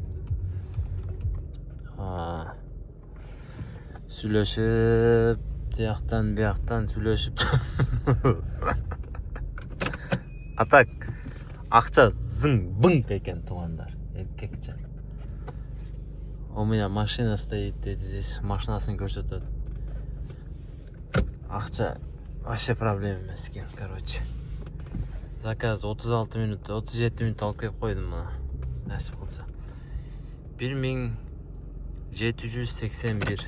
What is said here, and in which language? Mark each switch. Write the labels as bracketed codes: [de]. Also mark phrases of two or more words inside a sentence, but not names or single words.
[ky] Сүйлөшүп, бияктан сүйлөшүп. Атак, акча зың-бың экен, туугандар, эркекче. [ru] У меня машина стоит здесь, [ky] машинасын көрсөтөт. Акча вообще проблема эмес экен, короче. Заказ 36 минут, 37 минут алып келип койдум мына. Насип кылса. 1781.